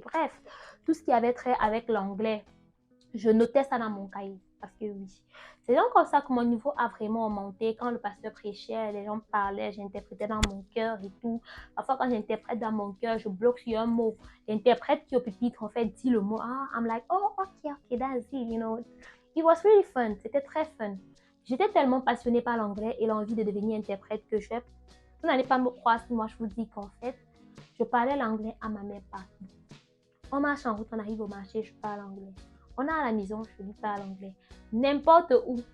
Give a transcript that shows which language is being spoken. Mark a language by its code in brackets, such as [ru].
[fr] Bref, tout ce qui avait trait avec l'anglais, je notais ça dans mon cahier parce que oui. C'est donc comme ça que mon niveau a vraiment monté. Quand le pasteur prêchait, les gens parlaient, j'interprétais dans mon cœur et tout. Parfois, quand j'interprète dans mon cœur, je bloque sur un mot. L'interprète qui est au pupitre, en fait, dit le mot. [en] Ah, I'm like, oh, ok, that's it, you know. It was really fun. [fr] C'était très fun. J'étais tellement passionnée par l'anglais et l'envie de devenir interprète que vous n'allez pas me croire si moi je vous dis qu'en fait, je parlais l'anglais à ma mère partout. On marche en route, on arrive au marché, je parle anglais. On est à la maison, je lui parle anglais. N'importe où,